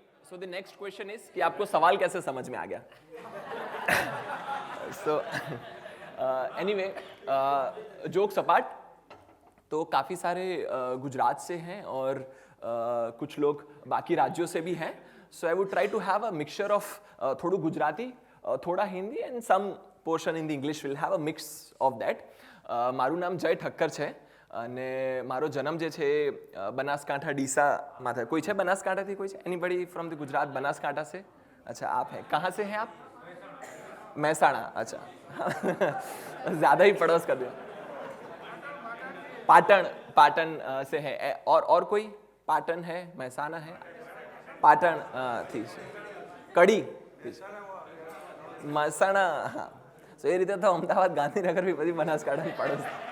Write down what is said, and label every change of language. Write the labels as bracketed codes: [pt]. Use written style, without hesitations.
[en] so the next question is [hi] कि आपको सवाल कैसे समझ में आ गया [en] so anyway [hi] जोक सपाट तो काफ़ी सारे गुजरात से हैं और कुछ लोग बाकी राज्यों से भी हैं. [en] So I would try to have a mixture of [gu] થોડું ગુજરાતી, થોડા Hindi [en] and some portion in the English. Will have a mix of that. [gu] મારું નામ જય ઠક્કર છે અને મારો જન્મ જે છે બનાસકાંઠા ડીસામાં થયો. કોઈ છે બનાસકાંઠાથી? કોઈ છે? [en] Anybody from the Gujarat Banaskantha से? [hi] अच्छा आप हैं. कहाँ से हैं आप? महसाणा. अच्छा ज़्यादा ही पड़ोस कर दिया. पाटन से है. और कोई? पाटन है, महसाना है, पाटन [gu] थी છે. કડી મહેસાણા. હા સો એ રીતે તો અમદાવાદ ગાંધીનગર બી બધી બનાસકાંઠાની પડોશ.